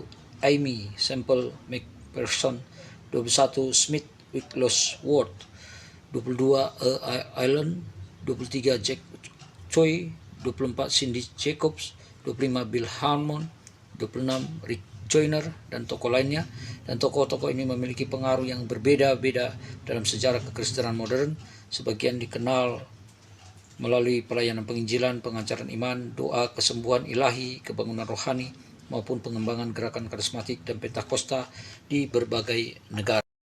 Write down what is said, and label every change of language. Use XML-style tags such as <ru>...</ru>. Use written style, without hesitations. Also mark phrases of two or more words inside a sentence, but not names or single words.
<id>Amy Semple McPherson, 21. Smith Wigglesworth, 22. Allen, 23. Jack Choi, 24. Cindy Jacobs, 25. Bill Harmon, 26. Rick Joyner, dan tokoh lainnya. Dan tokoh-tokoh ini memiliki pengaruh yang berbeda-beda dalam sejarah kekristenan modern. Sebagian dikenal melalui pelayanan penginjilan, pengajaran iman, doa, kesembuhan ilahi, kebangunan rohani, maupun pengembangan gerakan karismatik dan Pentakosta di berbagai negara.</id>